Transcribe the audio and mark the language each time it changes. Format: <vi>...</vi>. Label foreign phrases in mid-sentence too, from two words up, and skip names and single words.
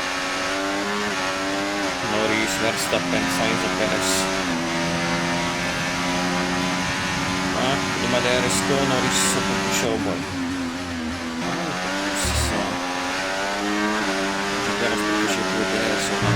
<sk>Norris, Verstappen, Sainz a Perez. A</sk> <cs>kdo má</cs> <sk>DRS-ko, Norris sa pokúša o boj. Teraz pokúša tu DRS-o.</sk>